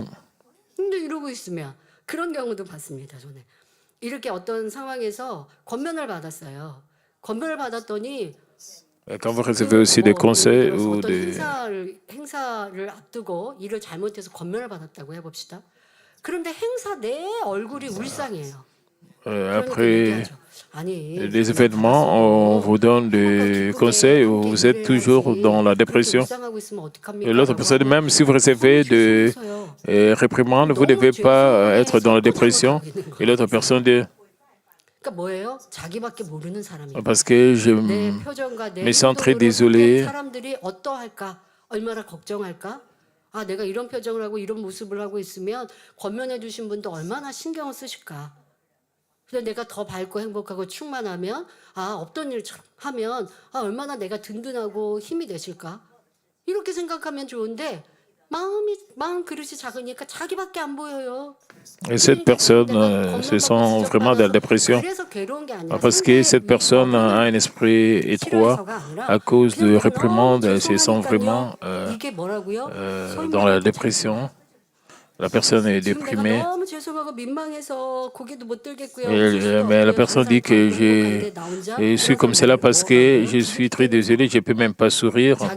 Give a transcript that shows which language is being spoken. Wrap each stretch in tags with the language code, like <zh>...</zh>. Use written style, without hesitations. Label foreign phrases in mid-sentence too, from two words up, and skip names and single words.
<ko>근데 이러고 있으면 그런 경우도 봤습니다. 저는 이렇게 어떤 상황에서 권면을 받았어요. 권면을 받았더니</ko> <fr>quand vous recevez aussi des conseils ou</fr> <ko>어떤</ko> <fr>des...</fr> <ko>행사를 앞두고 일을 잘못해서 권면을 받았다고 해봅시다. 그런데 행사 내 얼굴이 울상이에요.</ko> <fr>Après les événements, on vous donne des conseils ou vous êtes toujours dans la dépression. Et l'autre personne, même si vous recevez des réprimandes, vous ne devez pas être dans la dépression. Et l'autre personne dit, parce que je me sens très désolé.</fr> <ko>내가 이런 표정을 하고 이런 모습을 하고 있으면 권면해 주신 분도 얼마나 신경을 쓰실까. 근데 내가 더 밝고 행복하고 충만하면 없던 일처럼 하면 얼마나 내가 든든하고 힘이 되실까. 이렇게 생각하면 좋은데 마음 그릇이 작으니까 자기밖에 안 보여요.</ko> <fr>Et cette personne se sent vraiment dans la dépression parce que cette personne a un esprit étroit à cause de réprimandes. Elle se sent vraiment dans la dépression. La personne est déprimée. Mais la personne dit que je suis comme cela parce que je suis très désolé, je ne peux même pas sourire.</fr>